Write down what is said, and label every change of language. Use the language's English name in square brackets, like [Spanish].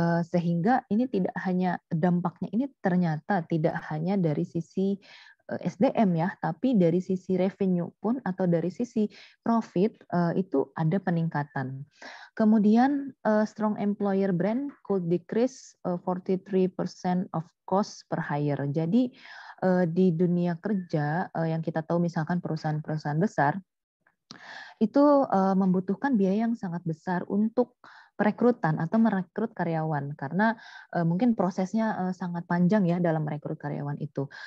[Indonesian] Sehingga ini tidak hanya dampaknya ini ternyata tidak hanya dari sisi SDM ya, tapi dari sisi revenue pun atau dari sisi profit itu ada peningkatan. [English] Kemudian strong employer brand could decrease 43% of cost per hire. [Indonesian] Jadi di dunia kerja yang kita tahu misalkan perusahaan-perusahaan besar itu membutuhkan biaya yang sangat besar untuk perekrutan atau merekrut karyawan, karena mungkin prosesnya sangat panjang ya dalam merekrut karyawan itu.